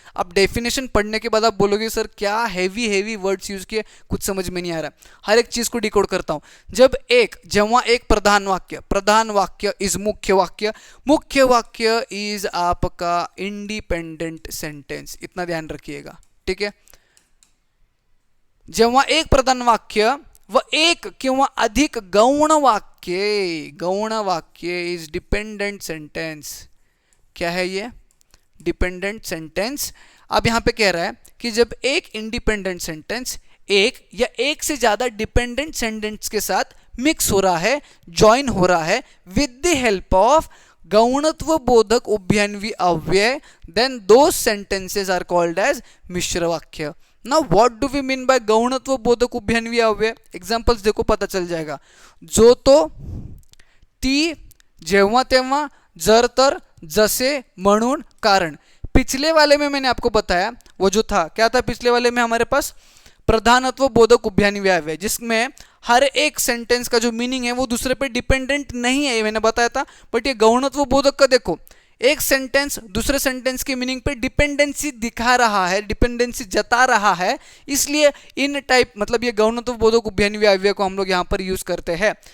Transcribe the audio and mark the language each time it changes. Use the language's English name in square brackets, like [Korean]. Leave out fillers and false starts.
[Hindi] अब डेफिनेशन पढ़ने के बाद आप बोलोगे सर क्या हैवी वर्ड्स यूज किए, कुछ समझ में नहीं आ रहा. हर एक चीज़ को डिकोड करता हूँ. [Marathi] जेव्हा एक प्रधान वाक्य [Hindi] इज मुख्य वाक्य इज आपका इंडिपेंडेंट सेंटेंस. इतना ध्यान रखिएगा. [Marathi] ठीक है, जेव्हा एक प्रधान वाक्य व एक किंवा अधिक गौण वाक्य इज डिपेंडेंट सेंटेंस. [Hindi] क्या है ये? Dependent sentence. अब यहां पे कह रहा है कि जब एक इंडिपेंडेंट सेंटेंस एक या एक से ज्यादा डिपेंडेंट सेंटेंस के साथ मिक्स हो रहा है, ज्वाइन हो रहा है विद द हेल्प ऑफ गौणत्व बोधक उभयन्वी अव्यय, [English] then those sentences are called as [Hindi] मिश्र वाक्य. [English] Now what do we mean by गौणत्व बोधक उभयन्वी अव्यय? [Hindi] एग्जाम्पल्स देखो, पता चल जाएगा. [Marathi] जो तो, ती, जेव्हा तेव्हा, जर तर, जसे, म्हणून, कारण. [Hindi] पिछले वाले में मैंने आपको बताया वो जो था, क्या था पिछले वाले में हमारे पास? प्रधानत्व बोधक उभयन्वी अव्यय, जिसमें हर एक सेंटेंस का जो मीनिंग है वो दूसरे पे डिपेंडेंट नहीं है, मैंने बताया था. बट ये गौणत्व बोधक का देखो, एक सेंटेंस दूसरे सेंटेंस के मीनिंग पे डिपेंडेंसी दिखा रहा है, डिपेंडेंसी जता रहा है, इसलिए इन टाइप, मतलब ये गौणत्व बोधक उभयन्वी अव्यय को हम लोग यहाँ पर यूज करते हैं.